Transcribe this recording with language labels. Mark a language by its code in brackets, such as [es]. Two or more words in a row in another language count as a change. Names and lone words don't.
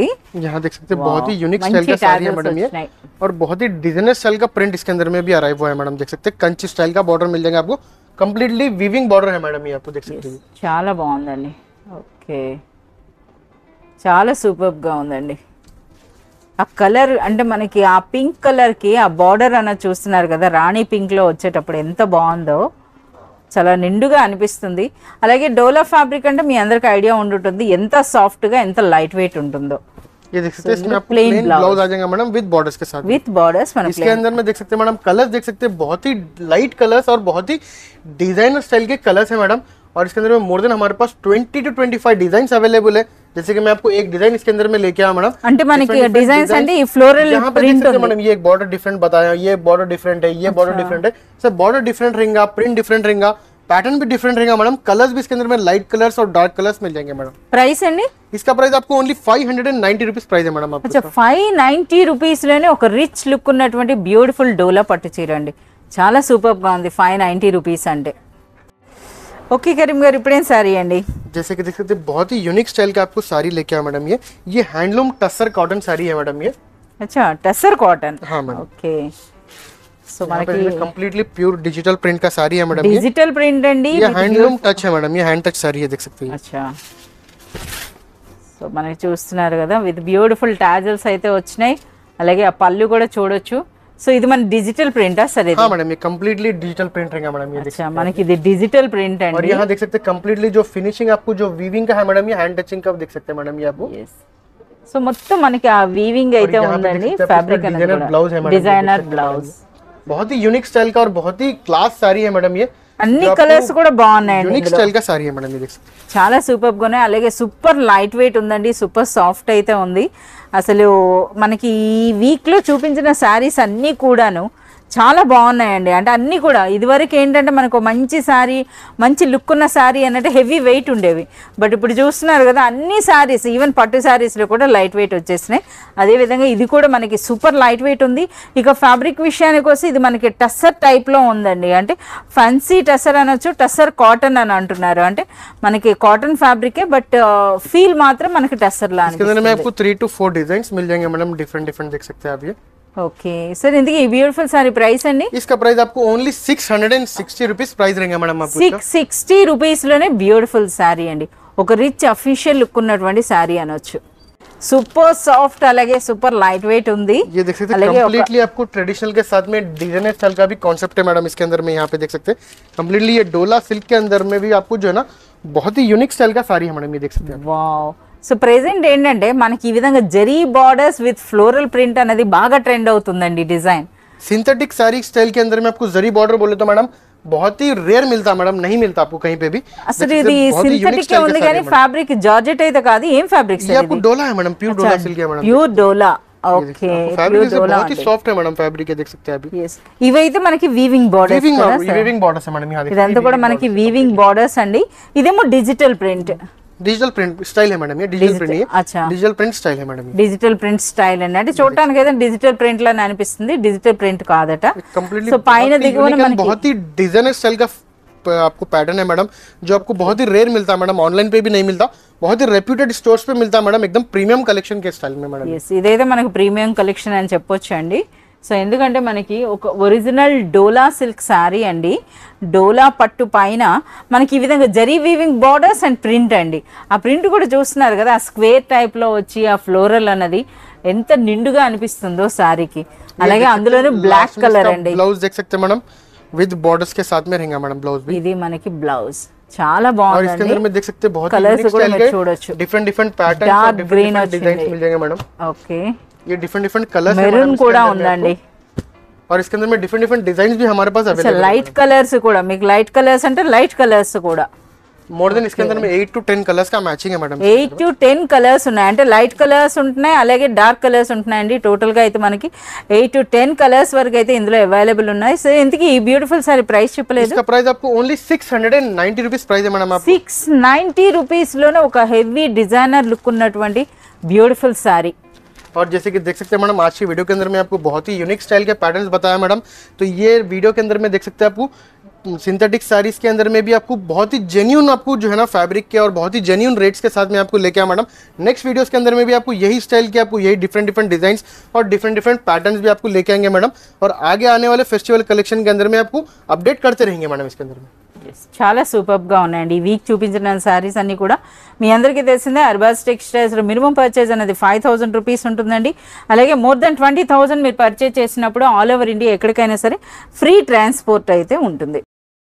[hi] यहाँ देख सकते हैं बहुत ही यूनिक मंची स्टाइल का साड़ी है tassels मैडम ये, [te] వచ్చినాయి. [hi] और बहुत ही [en] designer style [hi] का प्रिंट इसके अंदर में भी अराइव हुआ है मैडम। देख सकते हैं कंची स्टाइल का बॉर्डर मिल जाएगा आपको, [en] completely weaving border [hi] है मैडम ये आपको देख सकते हैं। [te] చాలా బాగుందండి ఓకే చాలా సూపర్బ్ గా ఉందండి ఆ కలర్ అంటే మనకి ఆ [en] pink color [te] కి ఆ బార్డర్ అన్నది చూస్తున్నారు కదా రాణి పింక్ లో వచ్చేటప్పుడు ఎంత బాగుందో చాలా నిండుగా అనిపిస్తుంది అలాగే డోలా ఫ్యాబ్రిక్ అంటే మీ అందరికి ఐడియా ఉండుంటుంది ఎంత సాఫ్ట్ గా ఎంత [en] light weight [te] ఉంటుందో [hi] ये देख सकते हैं इसमें आपको plain [en] plain blouse [hi] आ जाएगा मैडम [en] with borders [hi] के साथ। [en] with borders [te] మన [hi] इसके अंदर में देख सकते हैं मैडम कलर्स देख सकते हैं, बहुत ही [en] light colors [hi] और बहुत ही [en] designer style [hi] के कलर्स है मैडम। और इसके अंदर में [en] more than [hi] हमारे पास 20 to 25 [en] design available [hi] है। जैसे कि मैं आपको एक डिजाइन इसके अंदर में लेके आया मैडम। [te] అంటే మనకి డిజైన్స్ అంటే ఈ ఫ్లోరల్ [hi] यहाँ पे देख ప్రింట్ सकते हैं मैडम ये एक [en] border different [hi] बताया, ये [en] border different [hi] है, ये [en] border different [hi] है। सर [en] border different [hi] रहेगा, [en] print different [hi] रहेगा, पैटर्न भी डिफरेंट रहेगा मैडम। कलर्स भी इसके अंदर में [en] light colors [hi] और [en] dark colors [hi] मिल जाएंगे मैडम। [te] ప్రైస్ అండి [hi] इसका प्राइस आपको [en] only 590 rupees price [hi] है मैडम आपको। [te] అచ్చా 590 రూపీస్ లోనే ఒక [en] rich look [te] ఉన్నటువంటి బ్యూటిఫుల్ డోలా పట్టు చీర అండి చాలా సూపర్ గా ఉంది 590 రూపీస్ అంటే ఓకే కరీం గారు ఇప్పుడేం సారీ అండి [hi] जैसे कि देख सकते हैं बहुत ही [en] unique style [hi] का आपको साड़ी लेके आया मैडम। ये [en] handloom tussar cotton [hi] साड़ी है मैडम ये। [te] అచ్చా [en] tussar cotton [hi] हाँ मैडम। [en] okay so [te] మనకి [en] completely pure digital print [hi] का साड़ी है मैडम, [en] digital print [te] అండి. [hi] ये [en] handloom touch [hi] है मैडम, ये [en] hand touch [hi] साड़ी है, देख सकते हैं. [te] అచ్చా, సో మనకి చూస్తున్నారు కదా [en] with beautiful tassels [te] అయితే వచ్చినాయి. అలాగే ఆ పళ్ళు కూడా చూడొచ్చు. సో ఇది మన డిజిటల్ ప్రింటా సరే? [hi] हाँ मैडम, ये [en] completely digital print [hi] रहेगा मैडम, ये देख [te] అచ్చా, మనకి ఇది [en] digital print [hi] और [te] అండి. [hi] यहाँ देख सकते हैं कंप्लीटली जो फिनिशिंग आपको जो वीविंग का है मैडम, ये [en] hand touching [hi] का देख सकते हैं मैडम, ये आपको. [te] సో మొత్తం మనకి ఆ వీవింగ్ అయితే ఉందండి. ఫ్యాబ్రిక్ అనేది [hi] ब्लाउज है मैडम, [en] designer blouse. [hi] बहुत ही [en] unique style [hi] का और बहुत ही क्लास साड़ी है मैडम, ये [te] అన్ని కలర్స్ కూడా బాగున్నాయండి. [en] unique style [hi] का साड़ी है मैडम, ये देख सकते हैं. [te] చాలా సూపర్ గా ఉన్నాయి. అలాగే [en] super light weight [te] ఉందండి, [en] super soft [te] అయితే ఉంది. అసలు మనకి ఈ వీక్ లో చూపించిన శారీస్ అన్నీ కూడాను చాలా బాగున్నాయండి. అంటే అన్నీ కూడా ఇదివరకు ఏంటంటే మనకు మంచి శారీ, మంచి లుక్ ఉన్న శారీ అన్నట్టు [en] heavy weight [te] ఉండేవి. బట్ ఇప్పుడు చూస్తున్నారు కదా అన్ని శారీస్, ఈవెన్ పట్టు శారీస్లో కూడా [en] light weight [te] వచ్చేసినాయి. అదేవిధంగా ఇది కూడా మనకి [en] super light weight [te] ఉంది. ఇక ఫ్యాబ్రిక్ విషయానికి వస్తే ఇది మనకి టస్సర్ టైప్లో ఉందండి. అంటే [en] fancy tussar [te] అనొచ్చు, [en] tussar cotton [te] అని అంటున్నారు. అంటే మనకి కాటన్ ఫ్యాబ్రికే [en] but feel [te] మాత్రం మనకి టస్సర్ లా. [hi] इसके अंदर में आपको 3 to 4 डिजाइन मिल जाएंगे मैडम, डिफरेंट देख सकते हैं आप. ये [en] okay sir, [te] ఇందుకు ఈ [en] beautiful saree price [te] అండి? [hi] इसका प्राइस आपको [en] only 660 rupees price [hi] रहेगा मैडम आपको. [te] 660 రూపీస్ లోనే [en] beautiful saree [te] అండి. ఒక [en] rich official look [te] ఉన్నటువంటి శారీ అనొచ్చు. [en] super soft, [te] అలాగే [en] super light weight [te] ఉంది. [hi] ये देख सकते हैं कंप्लीटली आपको ट्रेडिशनल के साथ में [en] designer style [hi] का भी कॉन्सेप्ट है मैडम. इसके अंदर में यहाँ पे देख सकते हैं कंप्लीटली ये डोला सिल्क के अंदर में भी आपको जो है ना बहुत ही [en] unique style [hi] का साड़ी है मैडम, ये देख सकते हैं. [te] వావ్. [en] so present [te] ఏంటంటే మనకి ఈ విధంగా జరీ [en] borders with floral print [te] అనేది బాగా ట్రెండ్ అవుతుందండి డిజైన్. [hi] सिंथेटिक साड़ी स्टाइल के अंदर में आपको जरी बॉर्डर बोले तो मैडम बहुत ही रेयर मिलता है मैडम, नहीं मिलता आपको कहीं पे भी. [te] అసలు ఇది సింథటిక్ ఉంది కానీ ఫ్యాబ్రిక్ జార్జెట్ అయితే కాదు. ఏం ఫ్యాబ్రిక్స్? [hi] ये आपको डोला है मैडम, [en] pure dola silk [hi] है मैडम, [te] ప్యూర్ డోలా. ఓకే, [hi] फैब्रिक बहुत ही सॉफ्ट है मैडम, फैब्रिक है देख सकते हैं अभी. [te] ఇవైతే మనకి [en] weaving borders, weaving borders [hi] है मैडम. यहाँ [te] ఇదంతా కూడా మనకి [en] weaving borders [te] అండి. ఇదేమో [en] digital print, digital print style [hi] है मैडम, ये [en] digital print [hi] है. अच्छा, [en] digital print style [hi] है मैडम, [en] digital print style [te] అండి. అంటే చూడటానికి అయితే [en] digital print [te] లానే అనిపిస్తుంది, [en] digital print [te] కాదట. [hi] कंप्लीटली [te] సో పైన దిగువన మనకి [hi] बहुत ही [en] designer style [hi] का आपको पैटर्न है मैडम, जो आपको बहुत ही रेयर मिलता है मैडम, ऑनलाइन पे भी नहीं मिलता, बहुत ही [en] reputed stores [hi] पे मिलता है मैडम, एकदम [en] premium collection [hi] के स्टाइल में मैडम. [te] ఎస్, ఇదైతే మనకు [en] premium collection [te] అని చెప్పొచ్చు అండి. సో ఎందుకంటే మనకి ఒక [en] original dola silk saree [te] అండి. డోలా పట్టు పైన మనకి ఈ విధంగా జరీ [en] weaving borders and print [te] అండి. ఆ ప్రింట్ కూడా చూస్తున్నారు కదా, ఆ స్క్వేర్ టైప్లో వచ్చి ఆ ఫ్లోరల్ అన్నది ఎంత నిండుగా అనిపిస్తుందో శారీకి. అలాగే అందులోనే [en] black color [te] అండి. [hi] ब्लाउज देख सकते हैं मैडम, [en] with borders [hi] के साथ में रहेगा मैडम ब्लाउज भी. [te] ఇది మనకి బ్లౌజ్ చాలా [hi] और इसके अंदर [te] బాగుంది. [hi] में देख सकते हैं बहुत [te] कलर्स కూడా మీరు చూడొచ్చు. [en] different pattern [hi] Dark और green [en] different design [hi] मिल जाएंगे मैडम. [te] ఓకే, [hi] ये [en] different colors [hi] है మెరూన్ मैडम, [te] కూడా ఉందండి. [hi] और इसके अंदर में [en] different design [hi] भी हमारे पास अवेलेबल [en] light colors [te] కూడా, మీకు [en] light colors [te] అంటే [en] light colors [te] కూడా [en] more than. [hi] इसके अंदर में 8 to 10 कलर्स का मैचिंग है मैडम. [te] 8 to 10 కలర్స్ ఉన్నాయి. అంటే [en] light colors [te] ఉంటున్నాయి, అలాగే [en] dark colors [te] ఉంటున్నాయండి. టోటల్ గా అయితే మనకి 8 to 10 కలర్స్ వరకు అయితే ఇందులో అవైలబుల్ ఉన్నాయి. సో ఇంతకీ ఈ [en] beautiful saree price [te] చెప్పలేదు? [hi] इसका प्राइस आपको [en] only 690 rupees price [hi] है मैडम. आप [te] 690 రూపీస్ లోనే ఒక [en] heavy designer look [te] ఉన్నటువంటి [en] beautiful saree. [hi] और जैसे कि देख सकते हैं मैडम आज की वीडियो के अंदर में आपको बहुत ही [en] unique style [hi] के पैटर्न्स बताया मैडम. तो ये वीडियो के अंदर में देख सकते हैं आपको सिंथेटिक साड़ीज के अंदर में भी आपको बहुत ही जेन्यून आपको जो है ना फैब्रिक के और बहुत ही [en] genuine rates [hi] के साथ में आपको लेके आया मैडम. [en] next videos [hi] के अंदर में भी आपको यही स्टाइल के आपको यही [en] different designs [hi] और [en] different patterns [hi] भी आपको लेके आएंगे मैडम. और आगे आने वाले [en] festival collection [hi] के अंदर में आपको अपडेट करते रहेंगे मैडम इसके अंदर में. [te] చాలా సూపర్గా ఉన్నాయండి. ఈ వీక్ చూపించిన శారీస్ అన్ని కూడా మీ అందరికీ తెలిసిందే. అర్బాజ్ టెక్స్టైల్స్లో [en] minimum purchase [te] అనేది 5000 రూపీస్ ఉంటుందండి. అలాగే [en] more than [te] 20,000 మీరు పర్చేజ్ చేసినప్పుడు [en] all over India [te] ఎక్కడికైనా సరే [en] free transport [te] అయితే ఉంటుంది.